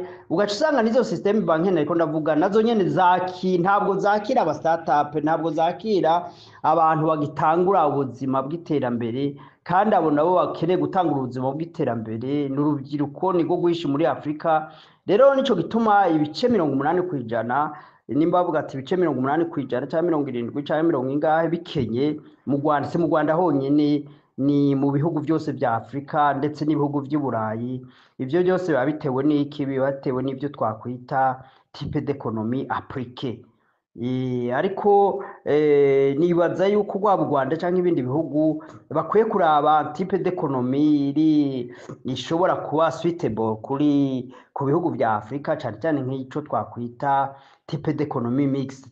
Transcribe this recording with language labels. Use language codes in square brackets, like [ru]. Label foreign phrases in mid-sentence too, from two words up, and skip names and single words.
[rn] Ugaca usanga nizo [fr] systeme bancaire [rn] ariko ndavuga nazo nyene ntabwo zakira aba startup, ntabwo zakira abantu bagitangura ubuzima bw'iterambere, kandi abo nabo bakeneye gutangura ubuzima bw'iterambere n'urubyiruko niko guhisha muri Afrika. Rero nico gituma ibice 80%, nimba bavuga ati ibice 80% cyangwa 70 cyangwa 90 bikenye mu Rwanda. Si mu Rwanda honyine, ni mu bihugu byose bya Afrika ndetse n'ibihugu by'i Burayi. Ibyo byose biba bitewe n'iki? Biba bitewe n'ibyo twakwita [fr] type d'économie appliquée. [rn] Ariko nibaza yuko rwaba u Rwanda cyangwa ibindi bihugu bakwiye kuraba [fr] type d'économie [rn] ishobora kuba suitable ku bihugu bya Afrika, cyane cyane nk'icyo twakwita [fr] type d'économie mixte.